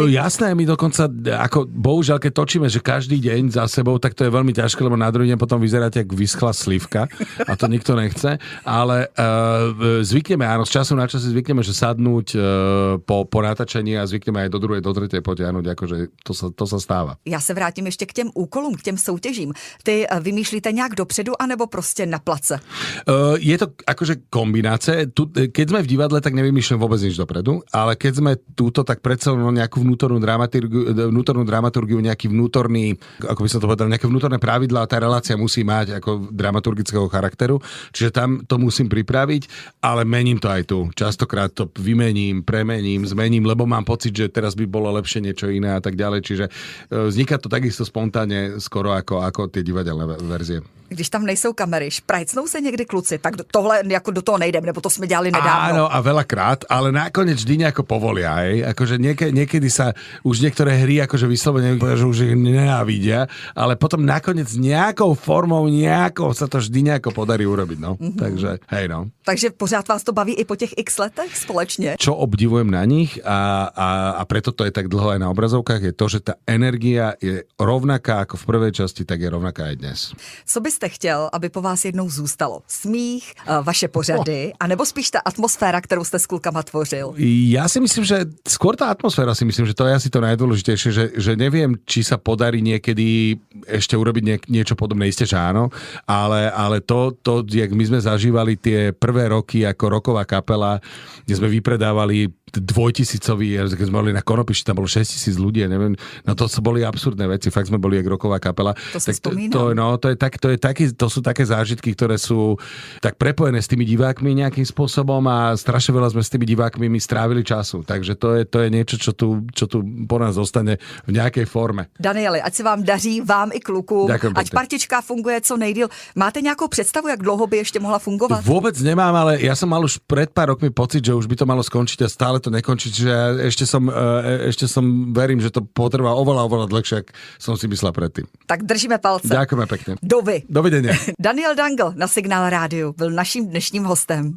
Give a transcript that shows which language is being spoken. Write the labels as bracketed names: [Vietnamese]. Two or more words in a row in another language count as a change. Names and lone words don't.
[Slovak] Jasné, my dokonca, ako bohužiaľ, keď točíme, že každý deň za sebou, tak to je veľmi ťažké, lebo na druhý deň potom vyzeráte ako vyschlá slivka a to nikto nechce, ale zvykneme, áno, z času na čas zvykneme, že sadnúť po natáčení a zvykneme aj do druhej, do tretej potiahnuť, akože to sa stáva. [Czech] Já se vrátím ještě k těm úkolům, k těm soutěžím. Ty vymýšlíte nějak dopředu, anebo prostě na place? [Slovak] Je to akože kombinácia. Keď sme v divadle, tak nevymýšľam vôbec nič dopredu, ale keď sme túto, tak predsa nejakú vnútornú dramaturgiu, nejaký vnútorný, ako by som to povedal, nejaké vnútorné pravidlá, tá relácia musí mať ako dramaturgického charakteru, čiže tam to musím pripraviť, ale mením to aj tu. Častokrát to vymením, premením, zmením, lebo mám pocit, že teraz by bolo lepšie niečo iné a tak ďalej, čiže vzniká to takisto spontánne skoro ako tie divadelné verzie. [Czech] Když tam nejsou kamery, šprajcnou se někdy kluci, tak tohle jako do toho nejdem, nebo to jsme dělali nedávno. [Slovak] Áno, a veľakrát, ale nakoniec vždy nejako povolia, hej. Akože niekedy sa už niektoré hry akože vyslovene že už ich nenávidia, ale potom nakoniec nejakou formou, sa to vždy nejako podarí urobiť, no. Mm-hmm. Takže, hej, no. [Czech] Takže pořád vás to baví i po těch x letech společně? [Slovak] Čo obdivujem na nich a preto to je tak dlho aj na obrazovkách, je to, že tá energia je rovnaká ako v prvej časti, tak je rovnaká aj dnes. [Czech] Co byste chtěl, aby po vás jednou zůstalo? Smích, vaše pořady, anebo spíš ta atmosféra, kterou jste s klukama tvořil? [Slovak] Ja si myslím, že skôr tá atmosféra, si myslím, že to je asi to najdôležitejšie, že neviem, či sa podarí niekedy ešte urobiť niečo podobné, isté, že áno, ale to, jak my sme zažívali tie prvé roky ako roková kapela, kde sme vypredávali 2000-ový, keď sme boli na Konopiši, tam bolo 6000 ľudí, neviem, no to boli absurdné veci, fakt sme boli jak roková kapela. To si spomínam. To sú také zážitky, ktoré sú tak prepojené s tými divákmi nejakým spôsobom a strašne veľa sme s tými divákmi strávili času, takže to je niečo, čo tu po nás zostane v nejakej forme. [Czech] Danieli, ať se vám daří, vám i klukům, ať partička funguje co nejdýl. Máte nějakou představu, jak dlouho by ještě mohla fungovat? [Slovak] Vôbec nemám, ale ja som mal už pred pár rokmi pocit, že už by to malo skončiť a stále to nekončí, čiže ja ešte som verím, že to potrvá oveľa dlhšie, ako som si myslel predtým. [Czech] Tak držíme palce. [Slovak] Ďakujeme pekne. Dovidenia. Dovidenia. [Czech] Daniel Dangle na Signál rádiu byl naším dnešním hostem.